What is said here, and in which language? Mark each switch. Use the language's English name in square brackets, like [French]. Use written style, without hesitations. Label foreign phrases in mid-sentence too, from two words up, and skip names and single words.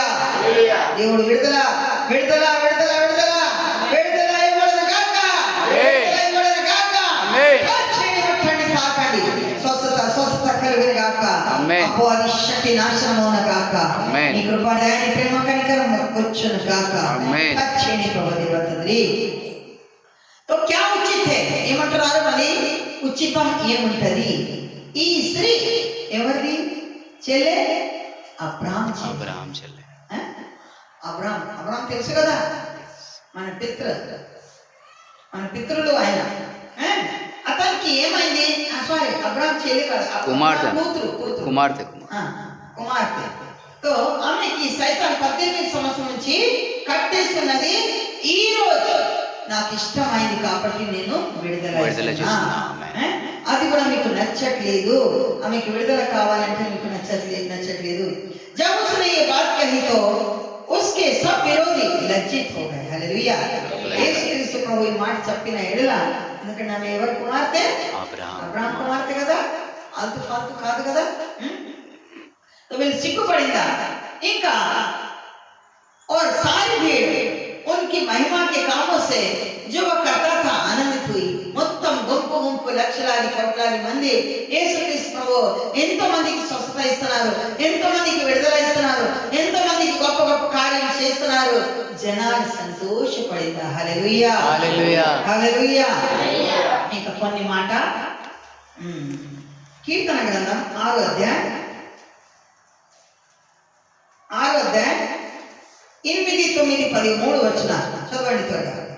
[Telugu] దేవుడు విడుదల విడుదల విడుదల విడుదల విడుదల ఇవ్వడం కాక, ఇవ్వడం కాక, తాకండి, స్వస్థత స్వస్థత కలిగిన కాక, అపవాది శక్తి నాశనమవున కాక, నీ కృప దయ ప్రేమ కనికరం వచ్చును కాక. ఖచ్చితంగా ప్రభుదేవతండ్రి. [Hindi] तो क्या उचित है ఏమంటున్నారు? [Telugu] మరి ఉచితం ఏముంటది? ఈ స్త్రీ ఎవరిది చెల్లె? అబ్రాహాం చెల్లె. అబ్రాహాం తెలుసు కదా, మన పితృలు ఆయన. అతనికి ఏమైంది? సారీ, అబ్రాహాం చెల్లి కాదు, కుమార్తె. తో ఆమెకి సైతం 18 సంవత్సరం నుంచి కట్టేస్తున్నది. ఈ రోజు నాకు ఇష్టమైంది కాబట్టి నేను విడుదల చేస్తున్నా. అది కూడా మీకు నచ్చట్లేదు, ఆమెకు విడుదల కావాలంటే మీకు నచ్చట్లేదు. [Hindi] जब उसने ये बात कही तो उसके सब विरोधी लज्जित हो गए. [Telugu] హల్లెలూయా. యేసుక్రీస్తు ప్రభు ఈ మాట చెప్పిన ఎడల, ఎందుకంటే ఆమె ఎవరి కుమార్తె? అబ్రాహాం కుమార్తె కదా, [Hindi] आल्तू फाल्तू [Telugu] కాదు కదా. వీళ్ళు సిగ్గుపడిందా ఇంకా? [Hindi] और सारी भीड़ उनकी महिमा के कामों से जो वह करता था आनंदित हुई. [Telugu] మొత్తం గుంపు లక్షలాది కోట్లాది మంది యేసుక్రీస్తు ఎంతో మందికి స్వస్థత ఇస్తున్నారు, ఎంతో మందికి విడుదల ఇస్తున్నారు, ఎంతో మందికి గొప్ప గొప్ప కార్యాలు చేస్తున్నారు. జనాలు సంతోషపడిందా? హల్లెలూయా. హల్లెలూయా. ఇంకా కొన్ని మాట కీర్తన గ్రంథం 6వ అధ్యాయం 8, 9, 13 వచనాలు చదవండి త్వరగా.